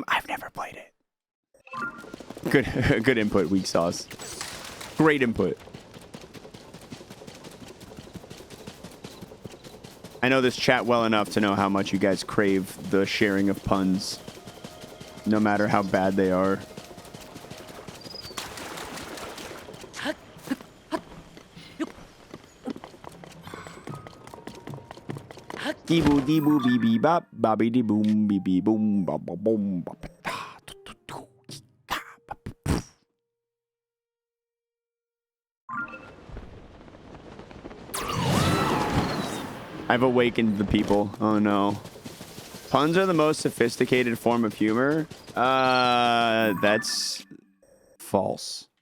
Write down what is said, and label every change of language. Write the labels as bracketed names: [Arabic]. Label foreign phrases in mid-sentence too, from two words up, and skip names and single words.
[English] I've never played it. Good input, Weak Sauce. Great input. I know this chat well enough to know how much you guys crave the sharing of puns, no matter how bad they are. Dee-boo, dee-boo, bee-bee-bop, bobby-dee-boom, bee-bee-boom, bop-bop-boom, bop-ta, tu-tu-tu-ta, bop-poof. I've awakened the people. Oh no. Puns are the most sophisticated form of humor? That's false.